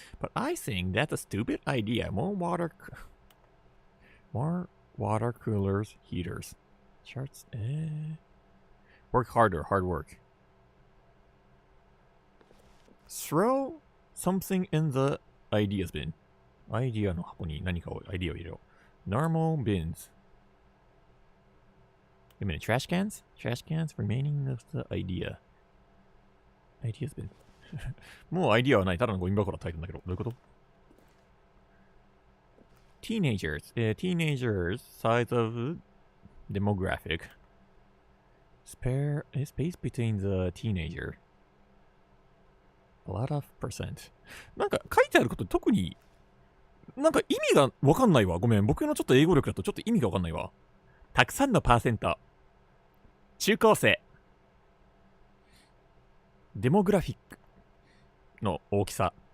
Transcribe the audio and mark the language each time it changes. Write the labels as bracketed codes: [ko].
[en] But I think that's a stupid idea. More water coolers, heaters, charts. Work harder, hard work. Throw something in the ideas bin. [ja] アイディアの箱に何かをアイディアを入れよう。 [en] Normal bins. Wait a minute, trash cans? Trash cans remaining of the idea. Ideas bin. [ja] もうアイディアはない。ただのゴミ箱だって書いてんだけど。どういうこと [en] Teenagers. Teenagers size of demographic. Spare space between the teenager. A lot of percent. [ja] なんか書いてあること特になんか意味がわかんないわ。ごめん。僕のちょっと英語力だとちょっと意味がわかんないわ。たくさんのパーセント。中高生。デモグラフィックの大きさ。